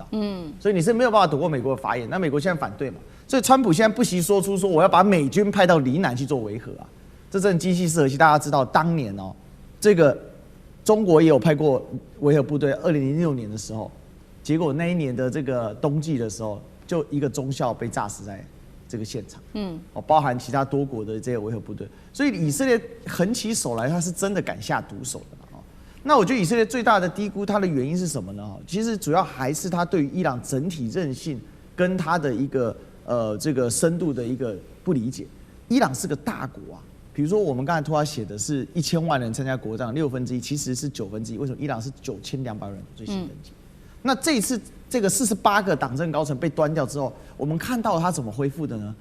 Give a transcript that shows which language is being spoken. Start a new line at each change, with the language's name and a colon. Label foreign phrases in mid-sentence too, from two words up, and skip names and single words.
Chinese: 所以你是沒有辦法躲過美國的法眼。那美國現在反對嘛，所以川普現在不惜說出說我要把美軍派到黎南去做維和啊，這真的機器式核心。大家知道當年這個中國也有派過維和部隊，2006年的時候，結果那一年的這個冬季的時候，就一個中校被炸死在這個現場，包含其他多國的這些維和部隊，所以以色列狠起手來，他是真的敢下毒手的。那我覺得以色列最大的低估，它的原因是什麼呢？其實主要還是他對於伊朗整體韌性跟他的一個這個深度的一個不理解。伊朗是個大國啊，比如說我們剛才托他寫的是1000萬人參加國葬，1/6，其實是1/9。為什麼伊朗是9200人最新登記？那這一次這個48個黨政高層被端掉之後，我們看到他怎麼恢復的呢？